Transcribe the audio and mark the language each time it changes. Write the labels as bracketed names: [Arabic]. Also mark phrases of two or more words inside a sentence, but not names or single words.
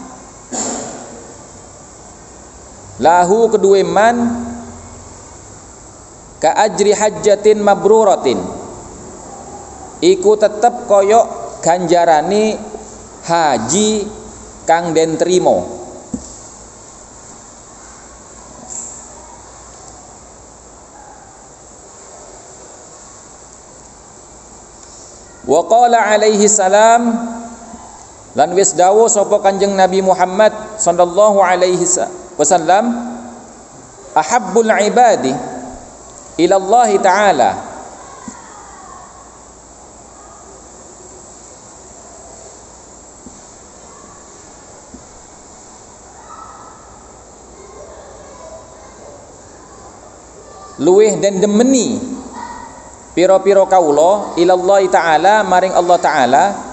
[Javanese] lahu kedue [Arabic] من كأجر حجة مبرورة [Javanese] iku tetep koyok ganjarane haji kang den trimo. [Arabic] وقال عليه السلام [Javanese] lan wis dawuh sapa Kanjeng Nabi Muhammad [Arabic] صلى الله عليه وسلم, أحب العباد إلى الله تعالى [Javanese] luweh den demeni pira-pira kawula [Arabic] إلى الله تعالى [Javanese] maring Allah ta'ala